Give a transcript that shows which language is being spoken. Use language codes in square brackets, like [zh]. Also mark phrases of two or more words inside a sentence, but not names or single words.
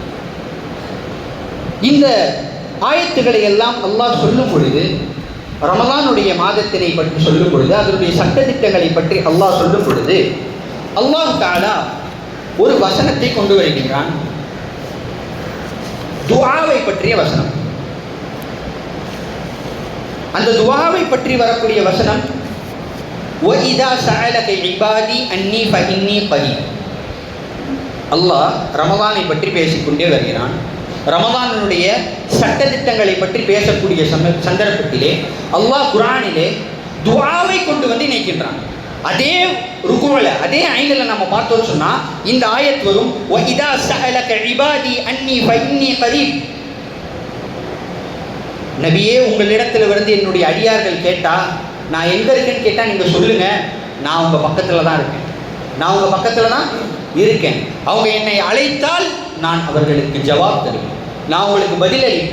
[ta] இந்த ஆயத்துக்களை எல்லாம் அல்லாஹ் சொல்லும் பொழுது, ரமலானுடைய மாதத்தினை பற்றி சொல்லும் பொழுது, அதனுடைய சட்டதிட்டங்களை பற்றி அல்லாஹ் சொல்லும் பொழுது, [ar] الله تعالى [ta] ஒரு வசனத்தை கொண்டு வருகின்றான். துஆவை பற்றிய வசனம். அந்த துஆவை பற்றி வரக்கூடிய வசனம், [ar] وَإِذَا سَأَلَكَ عِبَادِي أَنِّي فَإِنِّي قَرِيبٌ. [ta] அல்லாஹ் ரமலானை பற்றி பேசிக்கொண்டே வருகிறான். ரமலானுடைய சட்டதிட்டங்களை பற்றி பேசக்கூடிய சந்தர்ப்பத்திலே அல்லாஹ் குர்ஆனிலே துஆவை கொண்டு வந்து இணைக்கின்றான். அதே ருக்குல, அதே ஐனில் நம்ம பார்த்தோம் சொன்னா இந்த ஆயத் வரும், [ar] وَإِذَا سَأَلَكَ عِبَادِي أَنِّي فَإِنِّي قَرِيبٌ. [ta] நபியே, உங்களிடத்தில் வந்து என்னுடைய அடியார்கள் கேட்டா, நான் எங்க இருக்கேன்னு கேட்டா நீங்க சொல்லுங்க, நான் உங்க பக்கத்துல தான் இருக்கேன், நான் உங்க பக்கத்துல தான் இருக்கேன். அவங்க என்னை அழைத்தால் நான் அவர்களுக்கு ஜவாப் தருவேன், நான் உங்களுக்கு பதிலளிப்பேன்.